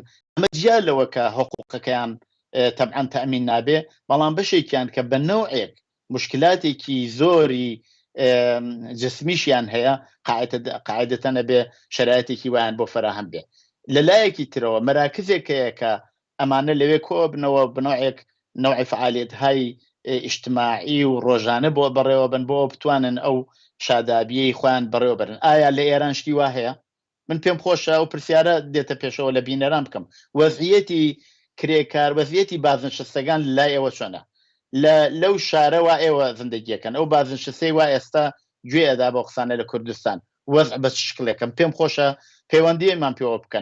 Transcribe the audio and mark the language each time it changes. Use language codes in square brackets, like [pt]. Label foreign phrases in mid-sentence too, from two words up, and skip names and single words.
[ckb] ئەمە جیا لەوە کە حقوقەکەیان تەبعەن تەئمین نابێ، بەڵام بەشێکیان کە بە نەوعێک مشکلاتێکی زۆری جسمیشیان هەیە قاعدەتەن ئەبێ شەرایەتێکی وایان بۆ فراهەم بێ. لە لایەکی ترەوە مەراکزێکەیە کە ئەمانە لەوێ کۆ بنەوە بنەوعێک [fa] نوعی فعالیت‌های [ckb] ئیجتماعی و ڕۆژانە بۆ بەڕێوە بن بۆ بتوانن ئەو شادابیەی خۆیان بەڕێوە بەرن. ئایا لە ئێران شتی وا هەیە؟ من پێم خۆشە ئەو پرسیارە دێتە پێشەوە لە بینەران بکەم. وەزعیەتی کرێکار وەزعیەتی بازنشستەکان لای ئێوە چۆنە؟ لەو شارەوە ئێوە زندگیەکەن، ئەو بازنشستەی وا ئێستا گوێ ئەدا بۆ قسانە لە کوردستان وەزع بە شکلێکم پێم خۆشە پەیوەندیمان پێوە بکەن.